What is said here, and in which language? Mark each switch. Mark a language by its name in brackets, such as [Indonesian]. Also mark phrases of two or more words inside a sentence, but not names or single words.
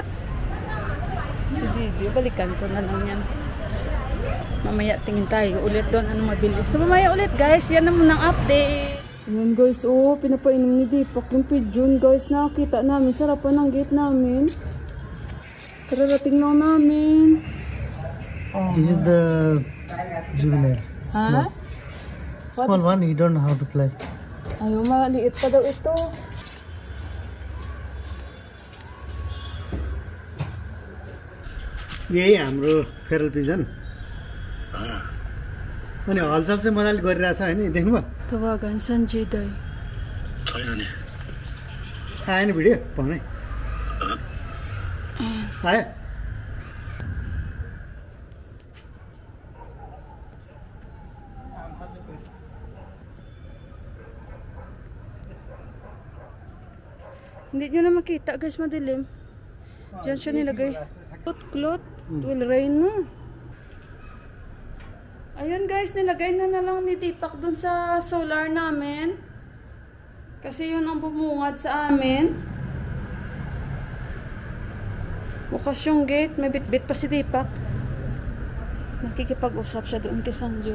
[Filipino] Si Didi, balikan ko na lang yan. Mamaya tingin tayo ulit doon, ano mabili. So mamaya ulit guys, yan naman ang update. Ayan guys, oh, pinapainom ni Deepak yung [English] pigeon guys. [Filipino] Nakakita namin, sarapan ng gate namin. Kararating lang namin. [English] This is the juvenile. Ha? Small one, you don't know how to play. [Filipino] Ayaw, maliit pa daw ito. [Nepali] यही हाम्रो [English] feral pigeon [Nepali] अनि हलचल चाहिँ मजाले गरिरहेछ हैन देख्नुभयो [Filipino] Tawagan Sanjay Day. [Nepali] आएन भिडियो भने आयो [Filipino] Hindi nyo na makita guys, madilim. Diyan siya nilagay. [English] Cloth, will rain no. [Filipino] Ayun guys, nilagay na lang ni Deepak dun sa solar namin. Kasi yun ang bumungad sa amin. Bukas yung gate, may bit-bit pa si Deepak. Nakikipag-usap siya doon kay Sanjay.